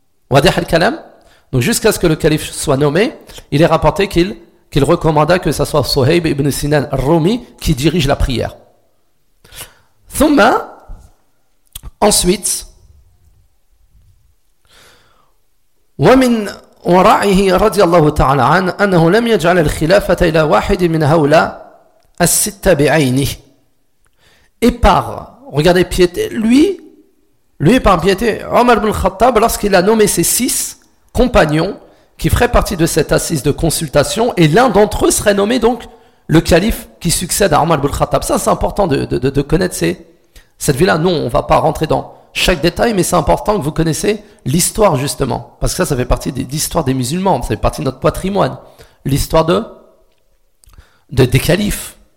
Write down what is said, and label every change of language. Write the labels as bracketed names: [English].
[French] Wadih al-Kalam ? Donc jusqu'à ce que le calife soit nommé, il est rapporté qu'il recommanda que ce soit Suhayb ibn Sinan al-Rumi qui dirige la prière. [Arabic] Thumma, ensuite, wa min ورأيه رضي الله تعالى عنه أنه لم يجعل الخلافة إلى واحد من هؤلاء الستة بعينه. [French] Et par, regardez, piété, lui par piété, Omar ibn Khattab, lorsqu'il a nommé ses 6 compagnons qui feraient partie de cette assise de consultation, et l'un d'entre eux serait nommé donc le calife qui succède à Omar ibn Khattab. Ça, c'est important de connaître cette ville-là. Non, on ne va pas rentrer dans chaque détail, mais c'est important que vous connaissez l'histoire justement, parce que ça fait partie de l'histoire des musulmans, ça fait partie de notre patrimoine, l'histoire des califes,